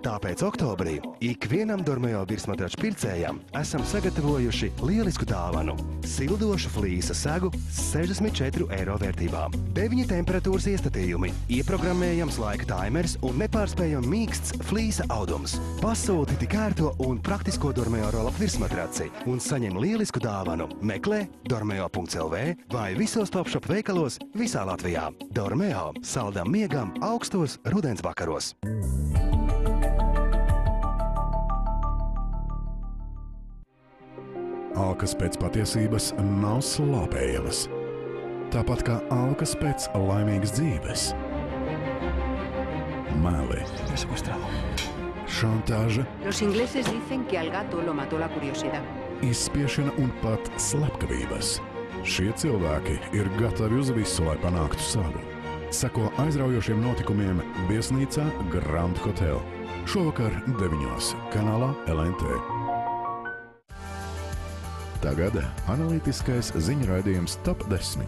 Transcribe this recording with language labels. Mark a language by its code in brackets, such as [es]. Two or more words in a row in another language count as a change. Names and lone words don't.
[lv] Tāpēc oktobrī ikvienam Dormeo virsmatraču pircējam esam sagatavojuši lielisku dāvanu – sildošu flīsa segu 64 eiro vērtībā. 9 temperatūras iestatījumi, ieprogrammējams laika taimers un nepārspējami mīksts flīsa audums. Pasūti tik ērto un praktisko Dormeo roll-up virsmatraci un saņem lielisku dāvanu. Meklē dormeo.lv vai visos Topshop veikalos visā Latvijā. Dormeo – saldam miegam augstos rudens vakaros. Alkas pēc patiesības nav slāpējamas. Tāpat kā alkas pēc laimīgas dzīves. Meli. Šantāža. [es] Los ingleses dicen que al gato lo mató la curiosidad. [lv] Izspiešana un pat slepkavības. Šie cilvēki ir gatavi uz visu, lai panāktu savu. Seko aizraujošiem notikumiem viesnīcā Grand Hotel. Šovakar 9. kanālā LNT. Tagad analītiskais ziņu raidījums Top 10.